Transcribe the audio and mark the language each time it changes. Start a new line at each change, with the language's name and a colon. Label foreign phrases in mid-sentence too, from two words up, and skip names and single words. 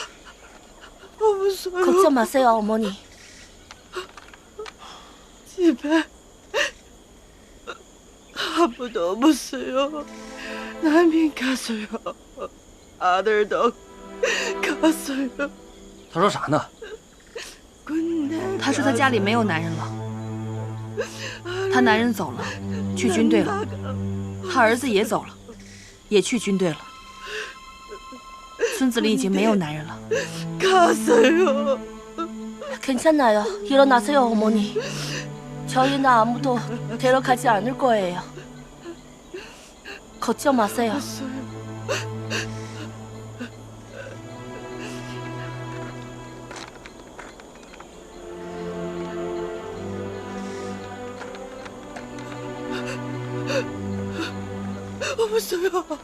Korean: 걱정 마세요, 어머니. 집에 아무도 없어요. 남인 가서요. 아들도 갔어요.
Chinese: 他说啥呢？他说他家里没有男人了，他男人走了，去军队了，他儿子也走了，也去军队了。村子里已经没有男人了。
Korean: 가세요. 괜찮아요. 일어나세요, 어머니. 저희는 아무도 데려가지 않을 거예요. 걱정 마세요. 없어요.